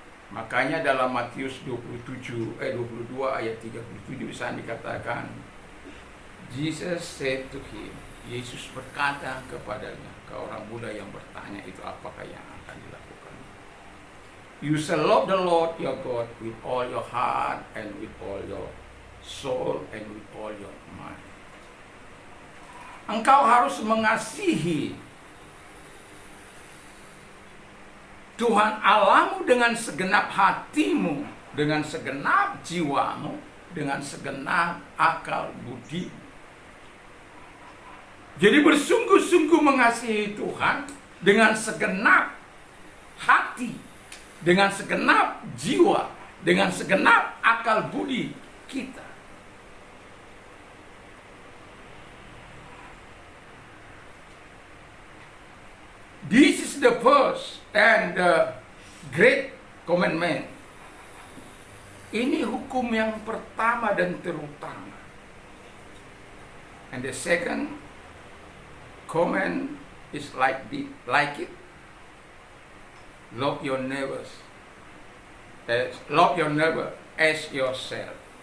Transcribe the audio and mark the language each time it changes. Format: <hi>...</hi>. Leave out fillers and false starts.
<id>Makanya dalam Matius 22 ayat 37 di sana dikatakan,</id> <en>Jesus said to him,</en> <id>Yesus berkata kepadanya, ke orang Buddha yang bertanya itu apakah yang akan dilakukan.</id> <en>You shall love the Lord your God with all your heart and with all your soul and with all your mind.</en> <id>Engkau harus mengasihi Tuhan Allahmu dengan segenap hatimu, dengan segenap jiwamu, dengan segenap akal budi. Jadi bersungguh-sungguh mengasihi Tuhan dengan segenap hati, dengan segenap jiwa, dengan segenap akal budi kita.</id> <en>This is the first and the great commandment.</en> <id>Ini hukum yang pertama dan terutama.</id> <en>And the second command is like it. Love your neighbors. Love your neighbor as yourself.</en>